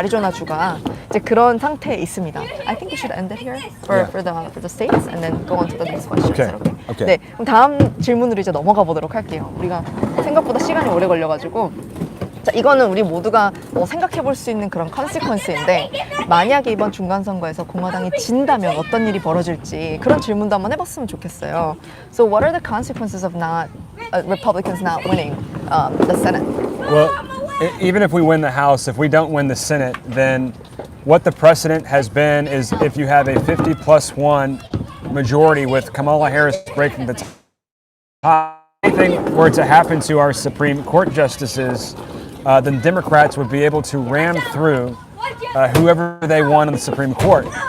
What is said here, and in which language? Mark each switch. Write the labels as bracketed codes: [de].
[ko] 아리조나 주가 이제 그런 상태에 있습니다. [en] I think we should end it here for the states and then go on to the next question. Okay. [ko] 네, 그럼 다음 질문으로 이제 넘어가 보도록 할게요. 우리가 생각보다 시간이 오래 걸려가지고. 자, 이거는 우리 모두가 생각해 볼 수 있는 그런 컨시퀀스인데, 만약에 이번 중간선거에서 공화당이 진다면 어떤 일이 벌어질지 그런 질문도 한번 해봤으면 좋겠어요. [en] So what are the consequences of Republicans not winning the Senate? Well, even if we win the House, if we don't win the Senate, then what the precedent has been is if you have a 50+1 majority with Kamala Harris breaking the tie, anything were to happen to our Supreme Court justices, then Democrats would be able to ram through whoever they want in the Supreme Court.